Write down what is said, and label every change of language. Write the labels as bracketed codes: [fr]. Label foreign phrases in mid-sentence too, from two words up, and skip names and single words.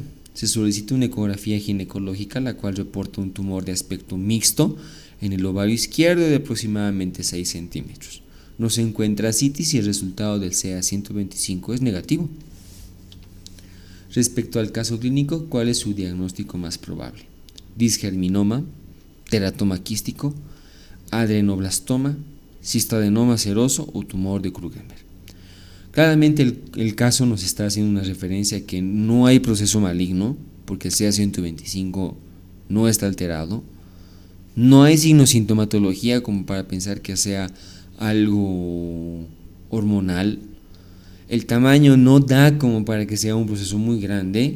[es] Se solicita una ecografía ginecológica, la cual reporta un tumor de aspecto mixto en el ovario izquierdo de aproximadamente 6 centímetros. No se encuentra ascitis y el resultado del CA-125 es negativo. Respecto al caso clínico, ¿cuál es su diagnóstico más probable? Disgerminoma, teratoma quístico, adenoblastoma, cistadenoma seroso o tumor de Krüger. Claramente el caso nos está haciendo una referencia a que no hay proceso maligno, porque el CA-125 no está alterado, no hay signo-sintomatología como para pensar que sea algo hormonal, el tamaño no da como para que sea un proceso muy grande.